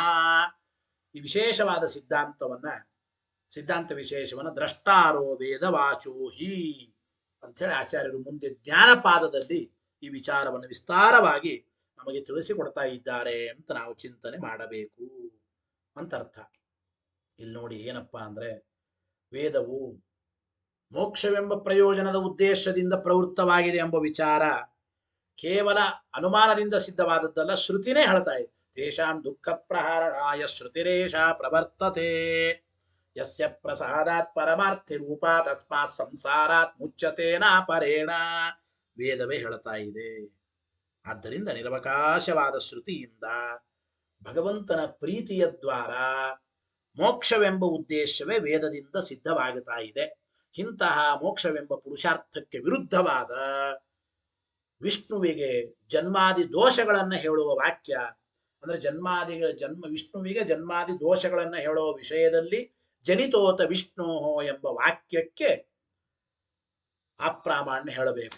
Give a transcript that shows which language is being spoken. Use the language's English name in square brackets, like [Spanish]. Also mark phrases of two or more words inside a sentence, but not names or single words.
[Kannada] ಈ ವಿಶೇಷವಾದ ಸಿದ್ಧಾಂತ ವಿಶೇಷವನ್ನ [Sanskrit] ದ್ರಷ್ಟಾರೋ ವೇದ ವಾಚೋಹಿ [Kannada] ಅಂಥೇಳಿ ಆಚಾರ್ಯರು ಮುಂದೆ ಜ್ಞಾನಪಾದದಲ್ಲಿ ಈ ವಿಚಾರವನ್ನು ವಿಸ್ತಾರವಾಗಿ ನಮಗೆ ತಿಳಿಸಿಕೊಡ್ತಾ ಇದ್ದಾರೆ ಅಂತ ನಾವು ಚಿಂತನೆ ಮಾಡಬೇಕು ಅಂತ ಅರ್ಥ. ಇಲ್ಲಿ ನೋಡಿ ಏನಪ್ಪಾ ಅಂದ್ರೆ, ವೇದವು ಮೋಕ್ಷವೆಂಬ ಪ್ರಯೋಜನದ ಉದ್ದೇಶದಿಂದ ಪ್ರವೃತ್ತವಾಗಿದೆ ಎಂಬ ವಿಚಾರ ಕೇವಲ ಅನುಮಾನದಿಂದ ಸಿದ್ಧವಾದದ್ದಲ್ಲ, ಶ್ರುತಿನೇ ಹೇಳ್ತಾ ಇದೆ. [Sanskrit] ತೇಷಾಂ ದುಃಖ ಪ್ರಹಾರಣಾಯ ಶ್ರುತಿರೇಷ ಪ್ರವರ್ತತೆ ಯಸ್ಯ ಪ್ರಸಾದಾತ್ ಪರಮಾರ್ಥಿ ರೂಪ ತಸ್ಮಾತ್ ಸಂಸಾರಾತ್ ಮುಚ್ಚತೇನ ಪರೇಣ. [Kannada] ವೇದವೇ ಹೇಳ್ತಾ ಇದೆ. ಆದ್ದರಿಂದ ನಿರವಕಾಶವಾದ ಶ್ರುತಿಯಿಂದ ಭಗವಂತನ ಪ್ರೀತಿಯ ದ್ವಾರ ಮೋಕ್ಷವೆಂಬ ಉದ್ದೇಶವೇ ವೇದದಿಂದ ಸಿದ್ಧವಾಗುತ್ತಾ ಇದೆ. ಇಂತಹ ಮೋಕ್ಷವೆಂಬ ಪುರುಷಾರ್ಥಕ್ಕೆ ವಿರುದ್ಧವಾದ ವಿಷ್ಣುವಿಗೆ ಜನ್ಮಾದಿ ದೋಷಗಳನ್ನು ಹೇಳುವ ವಾಕ್ಯ ಅಂದ್ರೆ ವಿಷ್ಣುವಿಗೆ ಜನ್ಮಾದಿ ದೋಷಗಳನ್ನು ಹೇಳುವ ವಿಷಯದಲ್ಲಿ [Sanskrit] ಜನಿತೋತ ವಿಷ್ಣು [Kannada] ಎಂಬ ವಾಕ್ಯಕ್ಕೆ ಅಪ್ರಾಮಾಣ್ಯ ಹೇಳಬೇಕು.